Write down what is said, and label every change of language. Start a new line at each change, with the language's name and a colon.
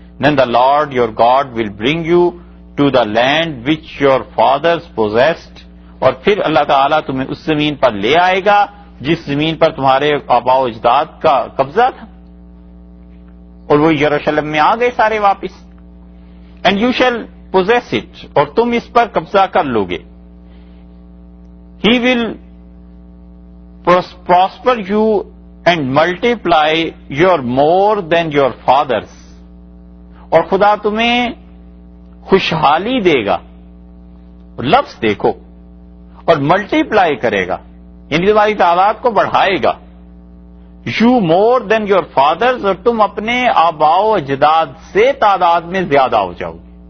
English: then the Lord your God will bring you to the land which your fathers possessed,
Urdu: اور پھر اللہ تعالیٰ تمہیں اس زمین پر لے آئے گا جس زمین پر تمہارے آباء و اجداد کا قبضہ تھا, اور وہ یروشلم میں آ گئے سارے واپس.
English: and you shall possess it,
Urdu: اور تم اس پر قبضہ کر لو گے.
English: He will prosper you and multiply your more than your fathers.
Urdu: اور خدا تمہیں خوشحالی دے گا. لفظ دیکھو، اور ملٹیپلائی کرے گا، یعنی تمہاری تعداد کو بڑھائے گا.
English: you more than your fathers,
Urdu: اور تم اپنے آباء و اجداد سے تعداد میں زیادہ ہو جاؤ گے.